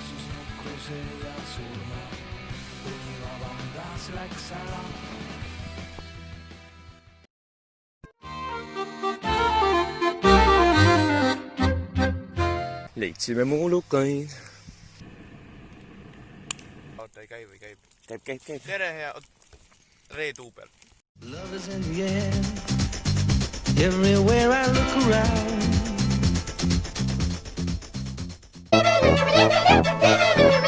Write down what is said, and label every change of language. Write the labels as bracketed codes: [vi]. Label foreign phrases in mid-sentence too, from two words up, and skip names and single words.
[et] Leidsime muulukaid. Oota, ei käi või käib? Käib. Tere, hea Reetuubel. [en] Love is in the air. Everywhere I look around.